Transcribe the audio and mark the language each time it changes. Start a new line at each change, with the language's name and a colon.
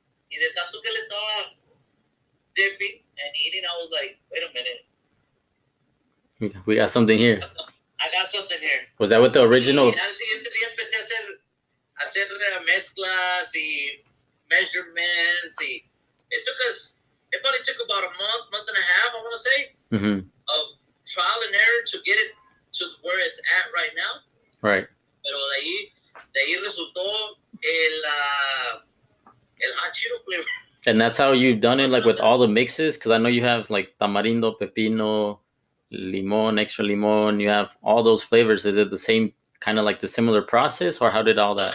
Spanish: Y de tanto que le estaba
English: dipping and eating, I was like, wait a minute. We got something here. I got something here. Was that what the original?
Spanish: Y al siguiente día empecé a hacer mezclas y measurements.
English: Y it probably took about a month and a half, I want to say, of trial and error to get it to where it's at right now. Right.
Spanish: Pero de ahí resultó el hot Cheeto flavor.
English: And that's how you've done it, like with all the mixes? Because I know you have like tamarindo, pepino, limon, extra limon. You have all those flavors. Is it the same, kind of like the similar process, or how did all that?